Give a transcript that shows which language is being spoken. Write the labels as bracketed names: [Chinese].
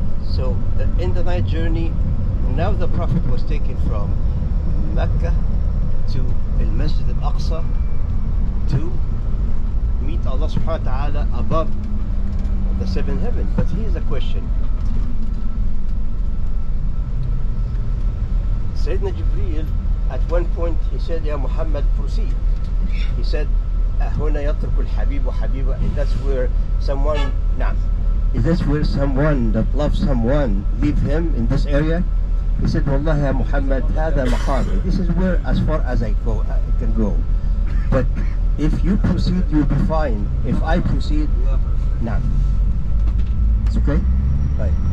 [English] So in the night journey, now the Prophet was taken from Mecca to Al Masjid Al Aqsa to meet Allah subhanahu wa ta'ala above the seven heavens. But here's a question. Sayyidina Jibreel, at one point he said, Ya Muhammad, proceed. He said, [Arabic] هنا يترك الحبيب وحبيبه. [English] That's where someone, نعم, is this where someone that loves someone leave him in this area? He said, Wallahi ya Muhammad, [Arabic] هذا مقامي. [English] This is where as far as I can go. But if you proceed, you'll be fine. If I proceed, نعم. It's okay? Right.